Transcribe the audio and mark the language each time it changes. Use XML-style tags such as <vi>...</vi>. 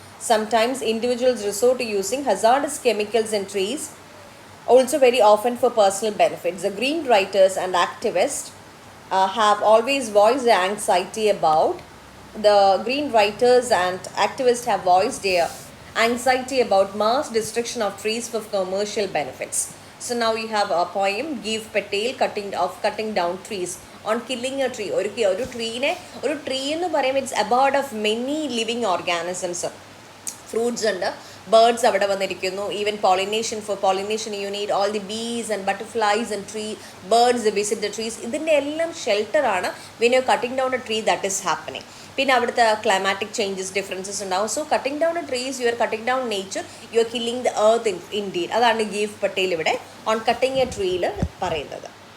<en>Sometimes individuals resort to using hazardous chemicals in trees, also very often for personal benefits. The green writers and activists have always voiced their anxiety about the green writers and activists have voiced their anxiety about mass destruction of trees for commercial benefits. So now you have a poem, Give Patel, cutting down trees, on killing a tree.</en> <ml>ഒരു tree എന്ന് പറയുമ്പോൾ</ml> <en>it's abode of many living organisms.</en> <ml>Fruits ഉണ്ട്, birds അവിടെ വന്നിരിക്കുന്നു.</ml> <en>Even pollination, for pollination you need all the bees and butterflies and birds visit the trees.</en> <ml>ഇതിൻ്റെ എല്ലാം shelter ആണ്</ml> <en>when you're cutting down a tree that is happening.</en> <ml>പിന്നെ അവിടുത്തെ climatic changes differences ഉണ്ടാവും.</ml> <en>So cutting down a trees, you are cutting down nature, you are killing the earth indeed.</en> <ml>അതാണ് give Patel ഇവിടെ on cutting A ട്രീയിൽ പറയുന്നത്.</ml>